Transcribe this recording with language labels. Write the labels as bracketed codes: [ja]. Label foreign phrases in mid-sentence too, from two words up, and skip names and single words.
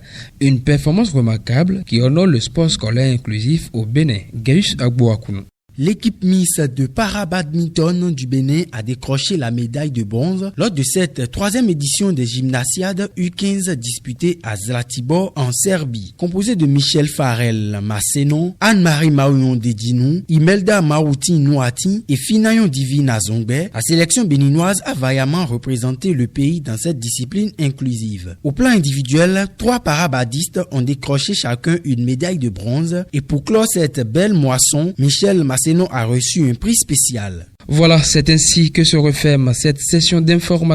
[fr] Une performance remarquable qui honore le sport scolaire inclusif au Bénin. Gaius Agboakounou. L'équipe Miss de para-badminton du Bénin a décroché la médaille de bronze lors de cette troisième édition des gymnasiades U15 disputées à Zlatibor en Serbie. Composée de Michel Farel Massenon, Anne-Marie Maouyon Dedinou, Imelda Maouti Nouati et Finayon Divina Zongbe, la sélection béninoise a vaillamment représenté le pays dans cette discipline inclusive. Au plan individuel, 3 parabadistes ont décroché chacun une médaille de bronze et pour clore cette belle moisson, Michel Massenon a reçu un prix spécial. Voilà, c'est ainsi que se referme cette session d'information.